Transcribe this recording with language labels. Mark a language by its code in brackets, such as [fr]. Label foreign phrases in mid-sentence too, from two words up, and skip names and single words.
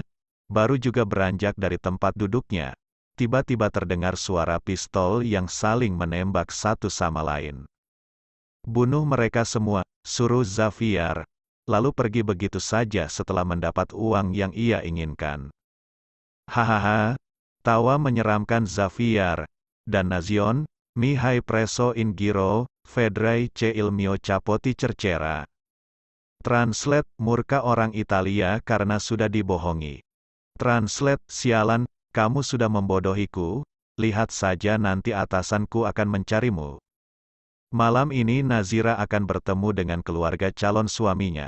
[id] Baru juga beranjak dari tempat duduknya. Tiba-tiba terdengar suara pistol yang saling menembak satu sama lain. Bunuh mereka semua, suruh Xavier. Lalu pergi begitu saja setelah mendapat uang yang ia inginkan. Hahaha, tawa menyeramkan Xavier. [it] Dannazione, mi hai preso in giro, vedrai che il mio capoti cercera. [id] Translate, murka orang Italia karena sudah dibohongi. Translate, sialan, kamu sudah membodohiku, lihat saja nanti atasanku akan mencarimu. Malam ini Nazira akan bertemu dengan keluarga calon suaminya.